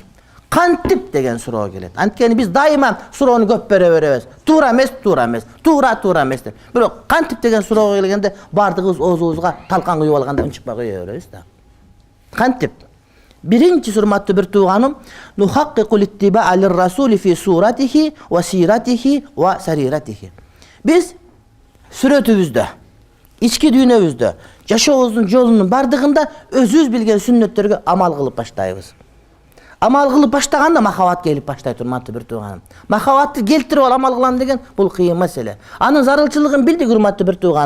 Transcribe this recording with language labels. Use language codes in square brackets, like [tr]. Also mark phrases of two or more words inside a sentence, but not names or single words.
[ky] Кантип деген суроо келет. Анткени биз дайыма суроону көп бере беребиз. Туура эмес, туура эмес, туура эмес деп. Бирок кантип деген суроого келгенде бардыгыбыз оозубузга талкан куюп алганда унчукпай кое беребиз да. Кантип? Биринчи урматтуу бир тууганым, [ar] نحقق الاتباع للرسول في صورته وسيرته وسريرته. [ky] Биз сүрөтүбүздө, ички дүйнөбүздө, жашообуздун жолунун бардыгында өзүбүз билген сүннөттөргө амал кылып баштайбыз. Амал кылып баштаганда махабат келип баштайт, урматтуу бир тууганым. Махабатты келтирип ал амал кылам деген бул кыйын маселе. Анын зарылчылыгын билдик, урматтуу бир тууганым.